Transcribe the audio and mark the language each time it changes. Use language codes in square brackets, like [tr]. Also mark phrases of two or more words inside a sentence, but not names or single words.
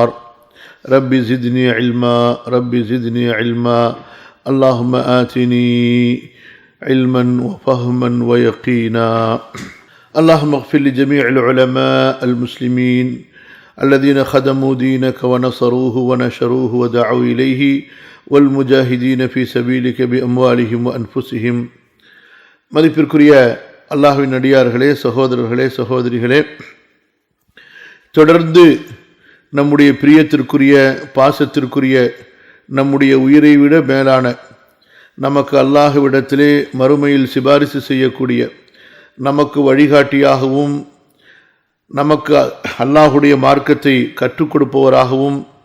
[ar] رب زدني علما رب زدني علما اللهم آتني علما وفهما ويقينا. اللهم اغفر لجميع العلماء المسلمين الذين خدموا دينك ونصروه ونشروه ودعوا إليه والمجاهدين في سبيلك بأموالهم وأنفسهم. [ta] மதிப்பிற்குரிய அல்லாஹ்வின் அடியார்களே, சகோதரர்களே, சகோதரிகளே, தொடர்ந்து நம்முடைய பிரியத்திற்குரிய பாசத்திற்குரிய நம்முடைய உயிரை விட மேலான நமக்கு அல்லாஹ்விடத்திலே மறுமையில் சிபாரிசு செய்யக்கூடிய நமக்கு வழிகாட்டியாகவும் நமக்கு அல்லாஹுடைய மார்க்கத்தை கற்றுக் கொடுப்பவராகவும்